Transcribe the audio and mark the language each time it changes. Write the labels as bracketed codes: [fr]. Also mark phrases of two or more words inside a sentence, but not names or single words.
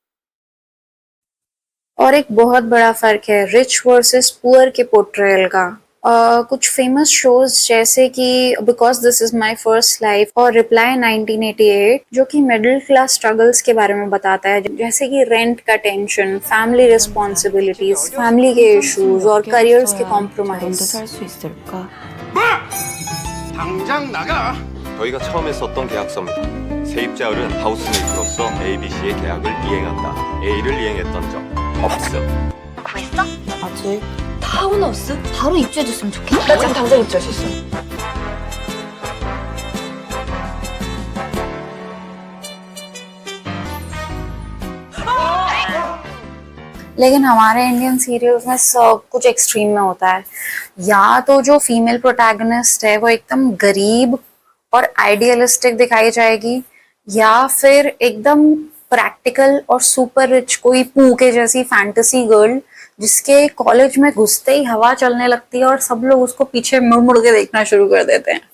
[hi] और एक बहुत बड़ा फर्क है [en] rich versus poor [hi] के पोर्ट्रेयल का। कुछ फेमस शोज जैसे कि बिकॉज दिस इज माई फर्स्ट लाइफ और रिप्लाई 1988 जो कि [en] middle class struggles [hi] के बारे में बताता है, जैसे कि रेंट का टेंशन, [en] family responsibilities, [hi] फैमिली के इश्यूज और करियर्स के कॉम्प्रोमाइज। [ko] 살수 있을까? 당장 나가! 저희가 처음에 썼던 계약서입니다. 세입자율은 하우스메이트로서 ABC의 계약을 이행한다. A를 이행했던 적 없음. 아직 타운하우스? 바로 입주해줬으면 좋겠다. 나 지금 당장 입주할 수 있어. [hi] लेकिन हमारे [en] Indian serials [hi] में सब कुछ एक्सट्रीम में होता है। या तो जो [en] female protagonist [hi] है वो एकदम गरीब और आइडियलिस्टिक दिखाई जाएगी, या फिर एकदम प्रैक्टिकल और [en] super rich [hi] कोई पू के जैसी [en] fantasy girl [hi] जिसके कॉलेज में घुसते ही हवा चलने लगती है और सब लोग उसको पीछे मुड़ मुड़ के देखना शुरू कर देते हैं।